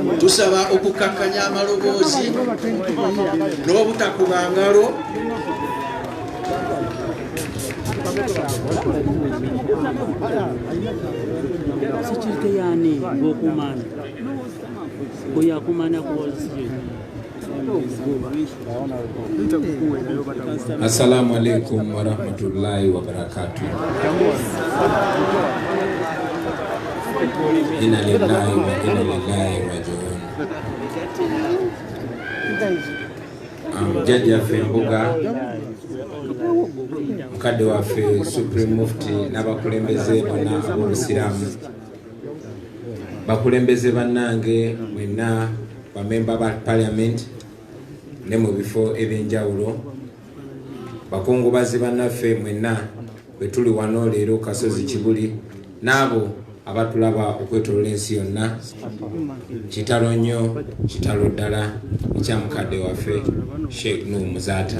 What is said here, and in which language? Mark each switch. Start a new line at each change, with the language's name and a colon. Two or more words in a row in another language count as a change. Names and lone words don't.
Ganda: tusaba okukakkanya amaloboozi n'obutakuba ngalo. Security yani gokumana kuyakumana kuwazio.
Arabic: السلام عليكم ورحمة الله وبركاته. إنا لله وإنا إليه راجعون.
Ganda: Jaji afe Mbuga, mukadde waffe
English: Supreme Mufti
Ganda: n'abakulembeze bonna ab'Obusiraamu, bakulembeze bannange mwenna bamemba ba Parliament ne mu bifo ebyenjawulo, bakungubazi bannaffe mwenna bwe tuli wano leero Kasozi Kibuli, n'abo abatulaba okwetolola ensi yonna, kitalo nnyo kitalo ddala ekya mukadde waffe Sheikh Nuhu Muzaata.